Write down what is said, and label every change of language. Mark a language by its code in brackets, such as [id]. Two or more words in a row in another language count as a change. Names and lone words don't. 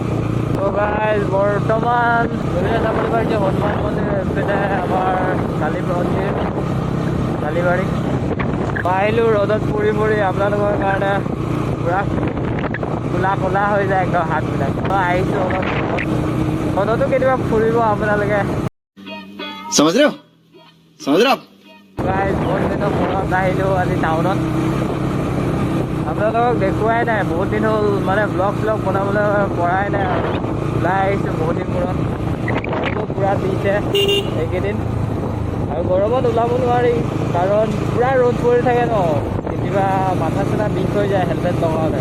[as] তো গাইজ বৰ্তমান এইফালে চাবলৈ পাৰিছে হনুমান মন্দিৰ, এইফালে আমাৰ কালীবাৰী আহিলোঁ ৰ'দত পৰি আপোনালোকৰ কাৰণে পূৰা ক'লা হৈ যায় একদম হাতবিলাক। মই আহিছোঁ অলপ ৰ'দতো কেতিয়াবা ফুৰিব আপোনালোকে। [hi] समझ रहे हो [as] গাইজ বহুত দিনৰ মূৰত আহিলোঁ আজি টাউনত, আপোনালোকক দেখুৱাই নাই বহুত দিন হ'ল, মানে ব্লগ বনাবলৈ পৰাই নাই আৰু। ওলাই আহিছোঁ বহুত দিন মূৰত, গৰমো পূৰা দিছে এইকেইদিন আৰু গৰমত ওলাব নোৱাৰি কাৰণ পূৰা ৰ'দ পৰি থাকে ন, কেতিয়াবা মাথা চাথা বিষ হৈ যায় হেলমেট লগাওঁতে।